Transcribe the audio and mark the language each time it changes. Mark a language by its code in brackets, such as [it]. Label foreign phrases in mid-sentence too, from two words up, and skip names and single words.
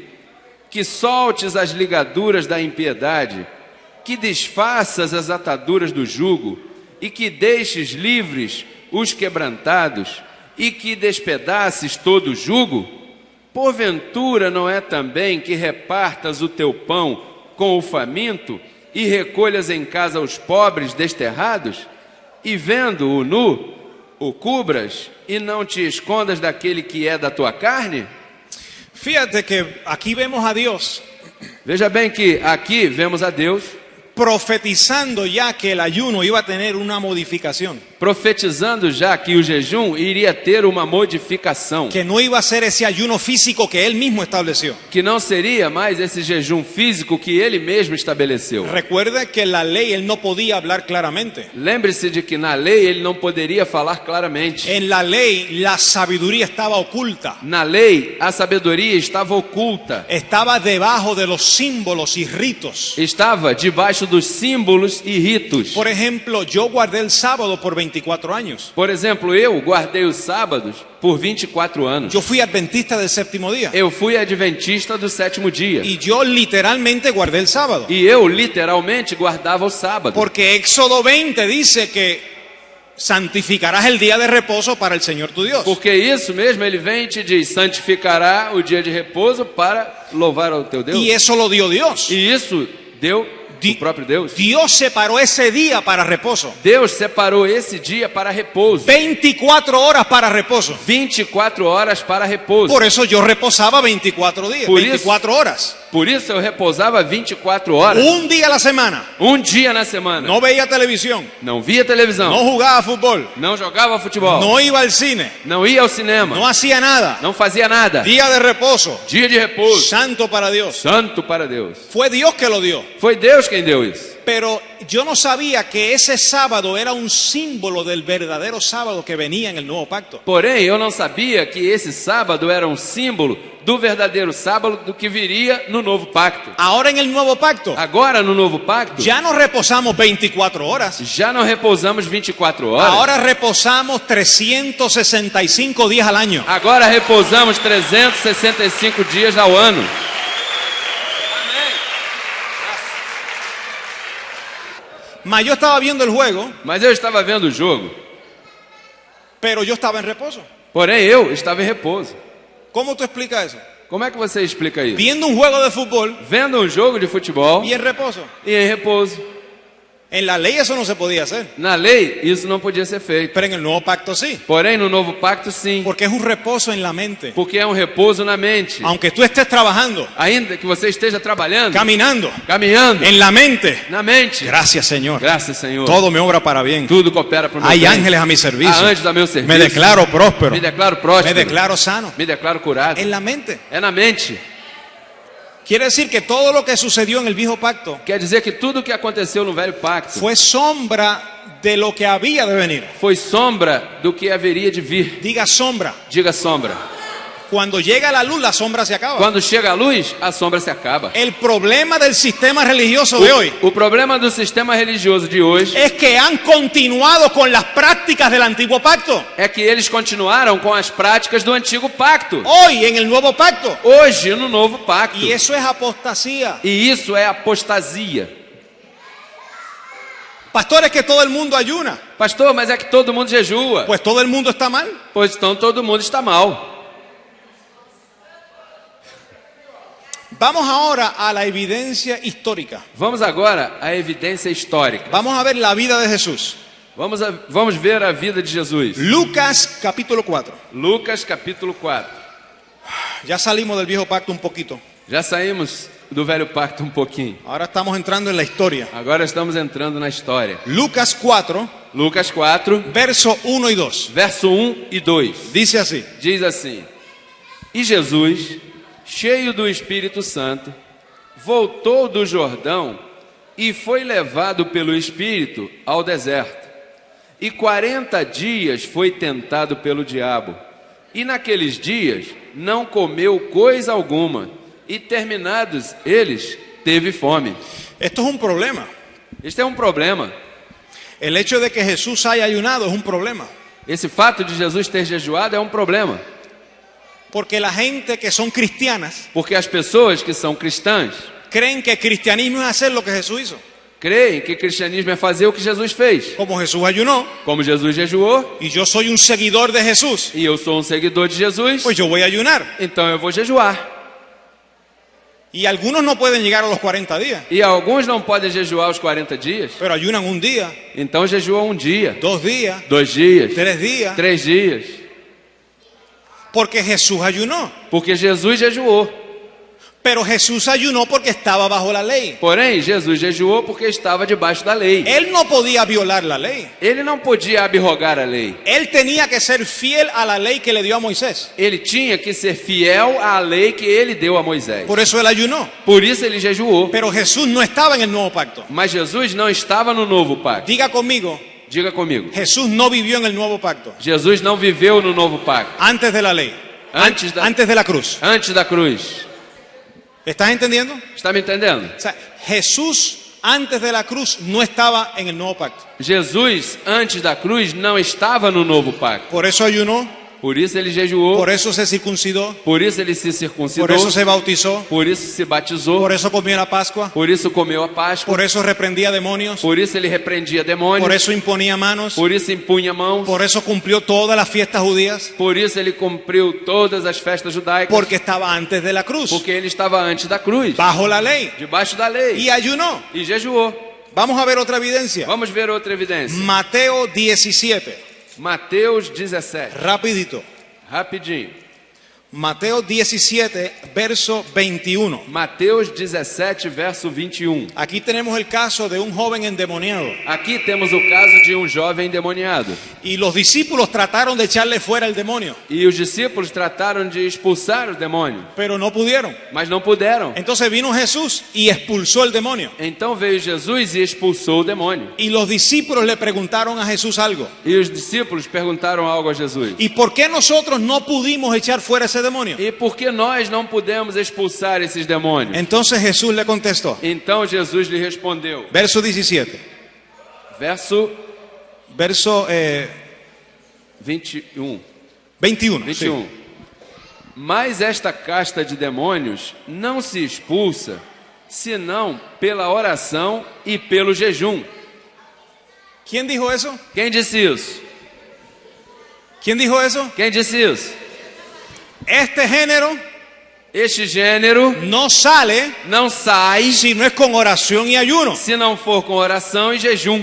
[pt] Que soltes as ligaduras da impiedade, que desfaças as ataduras do jugo, e que deixes livres os quebrantados, e que despedaces todo o jugo? Porventura não é também que repartas o teu pão com o faminto, e recolhas em casa os pobres desterrados? E vendo-o nu, o cubras, e não te escondas daquele que é da tua carne? [es] fíjate que aquí vemos a Dios [pt] Veja bem que aqui vemos a Deus [es] profetizando ya que el ayuno iba a tener una modificación, [pt] profetizando já que o jejum iria ter uma modificação, [es] que no iba a ser ese ayuno físico que Él mismo estableció. [pt] que não seria mais esse jejum físico que ele mesmo estabeleceu. [es] Recuerda que en la ley Él no podía hablar claramente. [pt] Lembre-se de que na lei ele não poderia falar claramente. [es] En la ley la sabiduría estaba oculta, [pt] Na lei a sabedoria estava oculta, [es] estaba debajo de los símbolos y ritos. [pt] estava debaixo dos símbolos e ritos. [es] Por ejemplo, yo guardé el sábado por 24 años. [pt] Por exemplo, eu guardei os sábados por 24 anos. [es] Yo fui adventista del séptimo día [pt] Eu fui adventista do sétimo dia. [es] y yo literalmente guardé el sábado. [pt] E eu literalmente guardava o sábado. [es] Porque Éxodo 20 dice que santificarás el día de reposo para el Señor tu Dios. [pt] Porque isso mesmo, ele vem e te diz: santificará o dia de repouso para louvar ao teu Deus. [es] Y eso lo dio Dios. [pt] E isso deu o próprio Deus. [es] Dios separó ese día para reposo. [pt] Deus separou esse dia para repouso. [es] 24 horas para reposo. [pt] 24 horas para repouso. [es] Por eso yo reposaba 24 días, Por eso- 24 horas. [pt] Por isso eu repousava 24 horas. [es] Un día a la semana. [pt] Um dia na semana. [es] No veía televisión, [pt] Não via televisão. [es] no jugaba fútbol, [pt] Não jogava futebol. [es] no iba al cine, [pt] Não ia ao cinema. [es] no hacía nada. [pt] Não fazia nada. [es] Día de reposo, [pt] Dia de repouso. [es] santo para Dios. [pt] Santo para Deus. [es] Fue Dios que lo dio. [pt] Foi Deus quem deu isso. [es] Pero yo no sabía que ese sábado era un símbolo del verdadero sábado que venía en el nuevo pacto. [pt] Porém, eu não sabia que esse sábado era um símbolo do verdadeiro sábado do que viria no novo pacto. [es] Ahora en el nuevo pacto [pt] Agora, no novo pacto, [es] ya no reposamos 24 horas. [pt] já não repousamos 24 horas. [es] Ahora reposamos 365 días al año. [pt] Agora repousamos 365 dias ao ano. [es] Mas yo estaba viendo el juego, [pt] Mas eu estava vendo o jogo. [es] pero yo estaba en reposo. [pt] Porém, eu estava em repouso. [es] ¿Cómo tú explicas eso? [pt] Como é que você explica isso? [es] Viendo un juego de fútbol [pt] Vendo um jogo de futebol [es] y en reposo. [pt] e em repouso. [es] En la ley eso no se podía hacer, [pt] Na lei, isso não podia ser feito. [es] pero en el nuevo pacto sí. [pt] Porém, no novo pacto, sim. [es] Porque es un reposo en la mente. [pt] Porque é um repouso na mente. [es] Aunque tú estés trabajando, [pt] Ainda que você esteja trabalhando, [es] caminando, [pt] caminhando, [es] en la mente. [pt] na mente. [es] Gracias, Señor. [pt] Graças, Senhor. [es] Todo me obra para bien. [pt] Tudo coopera para o meu [es] Hay [pt] bem. [es] ángeles a mi [pt] Há [es] servicio. [pt] anjos a meu serviço. [es] Me declaro próspero. [pt] Me declaro Me próspero. [es] declaro sano. [pt] Me declaro curado. [es] En la mente. [pt] É na mente. [es] Quiere decir que todo lo que sucedió en el viejo pacto [pt] Quer dizer que tudo o que aconteceu no velho pacto [es] fue sombra de lo que había de venir. [pt] foi sombra do que haveria de vir. [es] Diga sombra. [pt] Diga sombra. [es] Cuando llega la luz, la sombra se acaba. [pt] Quando chega a luz, a sombra se acaba. [es] El problema del sistema religioso de hoy [pt] O problema do sistema religioso de hoje [es] es que han continuado con las prácticas del antiguo pacto. [pt] é que eles continuaram com as práticas do antigo pacto. [es] Hoy en el nuevo pacto. [pt] Hoje, no novo pacto. [es] Y eso es apostasía. [pt] E isso é apostasia. [es] Pastor, es que todo el mundo ayuna. [pt] Pastor, mas é que todo mundo jejua. [es] Pues todo el mundo está mal. [pt] Pois então todo mundo está mal. [es] Vamos ahora a la evidencia histórica. [pt] Vamos agora à evidência histórica. [es] Vamos a ver la vida de Jesús. [pt] Vamos ver a vida de Jesus. [es] Lucas capítulo 4. [pt] Lucas capítulo 4. [es] Ya salimos del viejo pacto un poquito. [pt] Já saímos do velho pacto um pouquinho. [es] Ahora estamos entrando en la historia. [pt] Agora estamos entrando na história. [es] Lucas 4, [pt] Lucas 4, [es] verso 1 y 2. [pt] verso 1 e 2. [es] Dice así. [pt] Diz assim: E Jesus, cheio do Espírito Santo, voltou do Jordão e foi levado pelo Espírito ao deserto. E 40 dias foi tentado pelo diabo. E naqueles dias não comeu coisa alguma. E terminados eles, teve fome. [es] Esto es un problema. [pt] Este é um problema. [es] El hecho de que Jesús haya ayunado es un problema. [pt] Esse fato de Jesus ter jejuado é um problema. [es] Porque la gente que son cristianas [pt] Porque as pessoas que são cristãs [es] creen que el cristianismo es hacer lo que Jesús hizo. [pt] creem que cristianismo é fazer o que Jesus fez. [es] Como Jesús ayunó [pt] Como Jesus jejuou, [es] y yo soy un seguidor de Jesús, [pt] e eu sou um seguidor de Jesus, [es] pues yo voy a ayunar. [pt] então eu vou jejuar. [es] Y algunos no pueden llegar a los 40 días, [pt] E alguns não podem jejuar os 40 dias, [es] pero ayunan un día, [pt] então jejuam um dia, [es] 2 días, [pt] 2 dias, [es] 3 días, [pt] 3 dias. [es] porque Jesús ayunó. [pt] Porque Jesus jejuou. [es] Pero Jesús ayunó porque estaba bajo la ley. [pt] Porém, Jesus jejuou porque estava debaixo da lei. [es] Él no podía violar la ley. [pt] Ele não podia abrogar a lei. [es] Él tenía que ser fiel a la ley que le dio a Moisés. [pt] Ele tinha que ser fiel à lei que ele deu a Moisés. [es] Por eso él ayunó. [pt] Por isso ele jejuou. [es] Pero Jesús no estaba en el nuevo pacto. [pt] Mas Jesus não estava no novo pacto. [es] Diga conmigo, [pt] Diga comigo. [es] Jesús no vivió en el nuevo pacto. [pt] Jesus não viveu no novo pacto. [es] Antes de la ley. [pt] Antes da- [es] Antes de la cruz. [pt] Antes da cruz. [es] ¿Estás entendiendo? [pt] Está me entendendo? [es] O sea, Jesús antes de la cruz no estaba en el nuevo pacto. [pt] Jesus, antes da cruz, não estava no novo pacto. [es] Por eso ayunó, [pt] Por isso ele jejuou. [es] por eso se circuncidó, [pt] Por isso ele se [es] por [pt] circuncidou. [es] eso se bautizó, [pt] Por isso se batizou. [es] por eso comió la Pascua, [pt] Por isso comeu a Páscoa. [es] por eso reprendía demonios, [pt] Por isso ele repreendia [es] por [pt] demônios. [es] eso imponía manos, [pt] Por isso impunha mãos. [es] por eso cumplió todas las fiestas judías, [pt] Por isso ele cumpriu todas as festas judaicas. [es] porque estaba antes de la cruz, [pt] Porque ele estava antes da cruz, [es] bajo la ley, [pt] debaixo da lei. [es] y ayunó. [pt] E jejuou. [es] Vamos a ver otra evidencia. [pt] Vamos ver outra evidência. [es] Mateo 17, [pt] Mateus 17. [es] rapidito. [pt] Rapidinho. [es] Mateo 17, verso 21. [pt] Mateus 17, verso 21. [es] Aquí tenemos el caso de un joven endemoniado. [pt] Aqui temos o caso de um jovem endemoniado. [es] Y los discípulos trataron de echarle fuera el demonio, [pt] E os discípulos trataram de expulsar o demônio, [es] pero no pudieron. [pt] mas não puderam. [es] Entonces vino Jesús y expulsó el demonio. [pt] Então veio Jesus e expulsou o demônio. [es] Y los discípulos le preguntaron a Jesús algo. [pt] E os discípulos perguntaram algo a Jesus. [es] ¿Y por qué nosotros no pudimos echar fuera ese demonio? [pt] E por que nós não pudemos expulsar esses demônios? [es] Entonces Jesús le contestó. [pt] Então Jesus lhe respondeu. [es] Verso 17. [pt] Verso Verso 21. 21. 21. [es] sí. [pt] Mas esta casta de demônios não se expulsa, senão pela oração e pelo jejum. [es] ¿Quién dijo eso? [pt] Quem disse isso? [es] ¿Quién dijo eso? [pt] Quem disse isso? [es] Este género [pt] Este gênero [es] no sale [pt] não sai [es] si no es con oración y ayuno. [pt] se não for com oração e jejum.